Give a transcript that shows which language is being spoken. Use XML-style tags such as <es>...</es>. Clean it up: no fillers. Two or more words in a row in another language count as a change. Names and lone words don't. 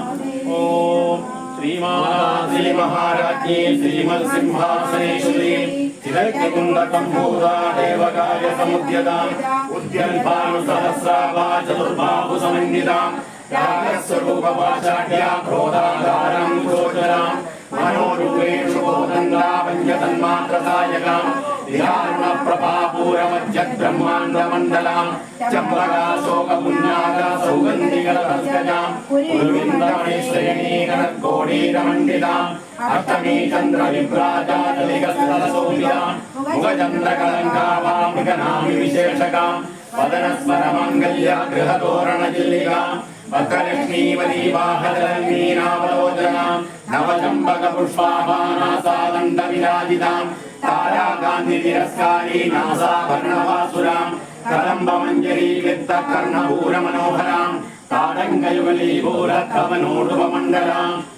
<sa>ഓം ശ്രീമാതാ മഹാരാജ്ഞി ശ്രീമൽ സിംഹാസനേശ്വരി ചിരകുണ്ടകംഭൂതാ ദേവകാര്യസമുദ്യതാം ഉദ്യൽഭാനുസഹസ്രാഭാ ചതുർബാഹുസമന്വിതാം രാഗസ്വരൂപവാചാഢ്യാ ക്രോധാധാരം ഗോചരാം മനോരൂപേഷു ബോധന്താപഞ്ചതന്മാത്രസായകാം ബ്രഹ്മാണ്ഡമണ്ഡലാം ചമ്പകാശോകപുണ്യാകാ സൗഗന്ധികരസ്കജാം ഉരുവിന്ദമണിശ്രേണീകര षट्कोटीरमण्डिताम् अष्टमी चन्द्रविभ्राजातलिकस्तरसौम्याम् मुखचन्द्रकलङ्कावाम् मृगनामि विशेषकाम् वदनस्मरमाङ्गल्य गृहतोरणजिल्लिकाम् वक्रलक्ष्मीवलीवाहजलङ्गीनावलोचनाम् नवचम्बकपुष्पाभानासादण्डविराजिताम् ताराकान्तितिरस्कारी नासाभर्णवासुराम् कदम्बमञ्जरीकृतकर्णपूरमनोहराम् ताडङ्गयुगलीभूरकमनोरुपमण्डलाम्</sa>